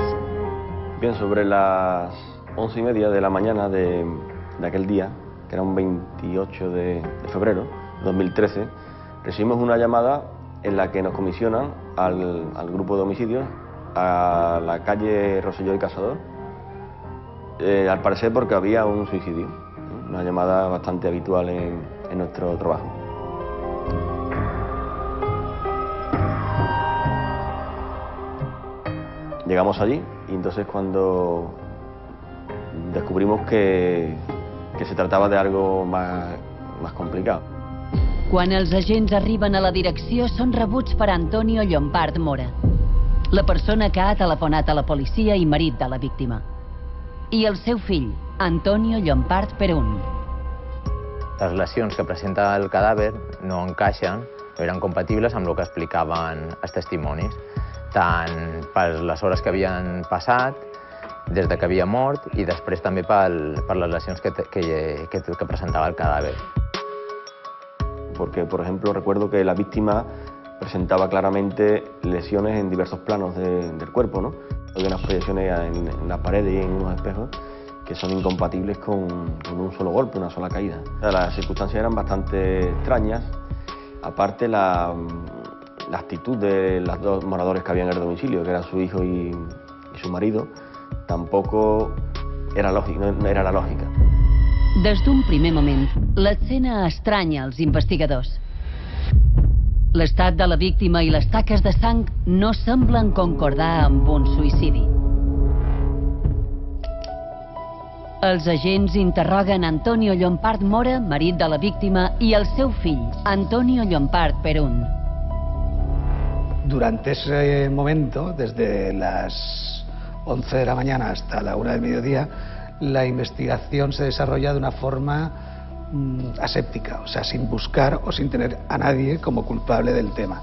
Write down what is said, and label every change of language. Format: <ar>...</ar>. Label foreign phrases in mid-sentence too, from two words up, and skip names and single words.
<es>Bien, sobre las 11:30 de la mañana de aquel día, que era un 28 de febrero de 2013, recibimos una llamada en la que nos comisionan al grupo de homicidios a la calle Rosselló y Caçador, al parecer porque había un suicidio, una llamada bastante habitual en nuestro trabajo. Llegamos allí y entonces cuando descubrimos que se trataba de algo más complicado.</es> <ca>Quan els agents arriben a la direcció són rebuts per Antonio Llompart Mora, la persona que ha telefonat a la policia i marit de la víctima, i el seu fill, Antonio Llompart Perún. Les lesions que presenta el cadàver no encaixen, no eren compatibles amb el que explicaven els testimonis, tant per les hores que havien passat, des de que havia mort, i després també per les lesions que presentava el cadàver.</ca> <es>Porque, por ejemplo, recuerdo que la víctima presentaba claramente lesiones en diversos planos del cuerpo, ¿no? Hay unas proyecciones en la pared y en unos espejos que son incompatibles con un solo golpe, una sola caída. Las circunstancias eran bastante extrañas, aparte la actitud de los dos moradores que habían en el domicilio, que eran su hijo y su marido, tampoco era lógica, no era la lògica.</es> <ca>Des d'un primer moment, l'escena estranya als investigadors. L'estat de la víctima i les taques de sang no semblen concordar amb un suïcidi. Els agents interroguen Antonio Llompart Mora, marit de la víctima, i el seu fill, Antonio Llompart Perún.</ca> <es>Durante ese momento, desde las 11 de la mañana hasta la 1 del mediodía, la investigación se desarrolla de una forma aséptica, o sea, sin buscar o sin tener a nadie como culpable del tema.</es>